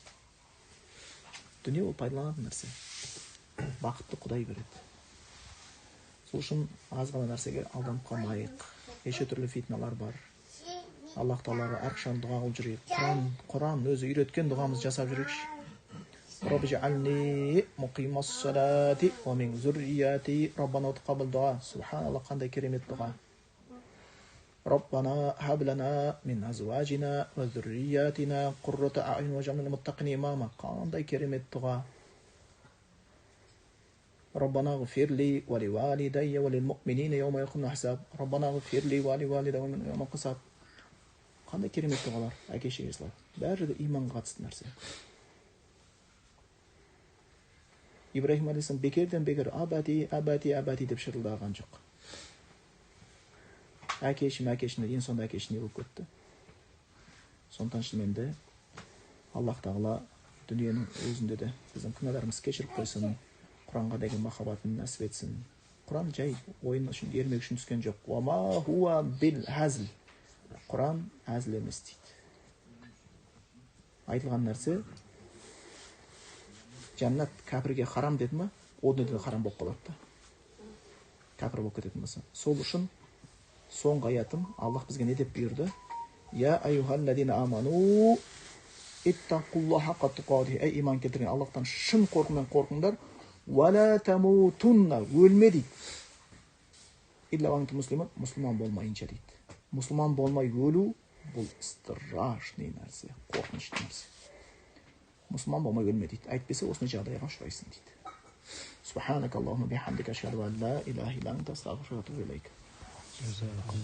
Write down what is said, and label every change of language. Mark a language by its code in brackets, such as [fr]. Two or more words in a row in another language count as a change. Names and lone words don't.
[kk] Дүние ол пайдаланатын нәрсе. Бақытты Құдай береді. Сол үшін аз ғана нәрсеге алданып қалмайық. Неше түрлі фитналар бар. Аллах Тағалаға әрқашан дұға қылып жүрейік. Құран өзі үйреткен дұғамызды жасап жүрейікші. [ar] رب اجعلني مقيم الصلاة ومن ذريتي. ربنا تقبل دعاء. [kk] Субханаллах, қандай керемет дұға. [ar] ربنا هب لنا من أزواجنا وذرياتنا قرة أعين واجعلنا للمتقين إماما. [kk] Қандай керемет дұға. [ar] ربنا اغفر لي ولوالدي وللمؤمنين يوم يقوم الحساب. ربنا اغفر لي ولوالدي يوم الحساب. [kk] Қандай керемет дұғалар, әке-шешеге салады. Бәрі де иманға қатысты нәрсе. Ибраһим алейхиссалам бекерден бекер абати деп шырылдаған жоқ. Әкешім ең сонда әкешім не болып кетті. Сондықтан шынымен де Аллах Тағала дүниенің өзінде де біздің күнәларымызды кешіріп қойсын, Құранға деген махаббатын нәсіп етсін. Құран жай ойын үшін, ермек үшін түскен жоқ. [ar] وما هو بالهزل. [kk] Құран әзіл емес дейді. Айтылған нәрсе жәннат кәпірге харам деді ма, о дүниеде харам болып қалады да. Кәпір болып кететін болса. Сол үшін соңғы аятым Аллах бізге не деп бұйырды? [ar] يا أيها الذين آمنوا اتقوا الله حق تقاته. [kk] Ей иман келтірген, Аллахтан шын қорқумен қорқыңдар. [ar] ولا تموتن, [kk] өлме дейді. [ar] إلا وأنتم مسلمون, [kk] мұсылман болмайынша дейді. Мұсылман болмай өлу бұл страшный нәрсе, қорқынышты нәрсе. Мұсылман болмай өлме дейді. Әйтпесе осындай жағдайға ұшырайсың дейді. [ar] سبحانك اللهم وبحمدك أشهد أن لا إله إلا أنت أستغفرك وأتوب إليك.